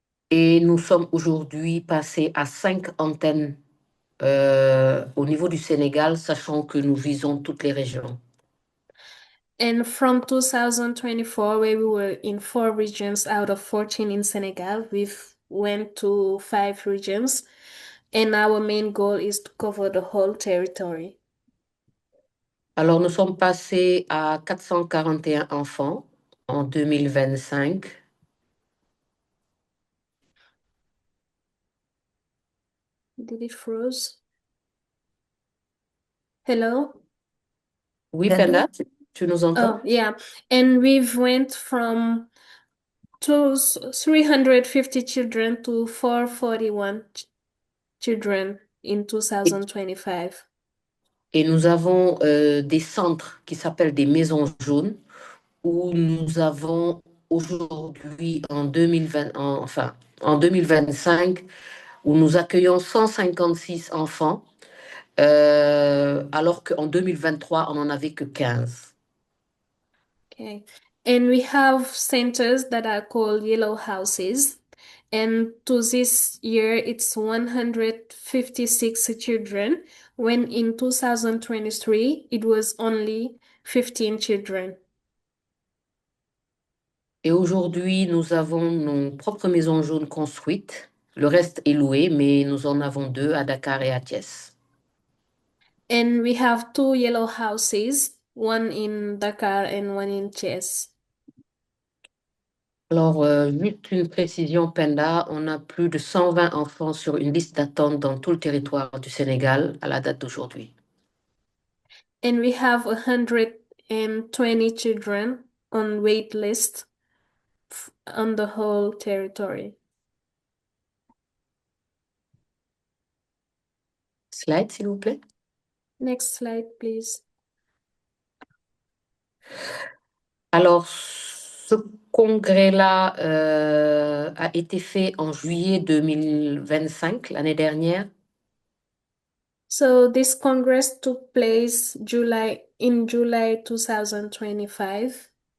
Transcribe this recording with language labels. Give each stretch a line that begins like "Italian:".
French: Et nous sommes aujourd'hui passés à 5 antennes au niveau du Sénégal, sachant que nous visons toutes les régions.
English: And from 2024, where we were in 4 regions out of 14 in Senegal, we've went to 5 regions. And our main goal is to cover the whole territory.
French: Alors, nous sommes passés à 441 enfants en 2025.
English: Did it froze? Hello?
French: Oui, Penda, tu nous entends?
English: Oh, yeah. And we've went from 350 children to 441 children in 2025.
French: Et nous avons des centres qui s'appellent des maisons jaunes où nous avons aujourd'hui en 2020, enfin en 2025, où nous accueillons 156 enfants, alors qu'en 2023, on n'en avait que 15.
English: Okay. And we have centers that are called yellow houses. And to this year, it's 156 children, when in 2023, it was only 15 children.
French: Et aujourd'hui, nous avons nos propres maisons jaunes construites. Le reste est loué, mais nous en avons 2 à Dakar et à Thiès.
English: And we have 2 yellow houses, one in Dakar and one in Thiès.
French: Alors, juste une précision, Penda, on a plus de 120 enfants sur une liste d'attente dans tout le territoire du Sénégal à la date d'aujourd'hui.
English: And we have 120 children on wait list on the whole territory.
French: Slide, s'il vous plaît.
English: Next slide, please.
French: Alors, ce congrès-là a été fait en juillet 2025, l'année dernière,
English: So this Congress took place in July 2025,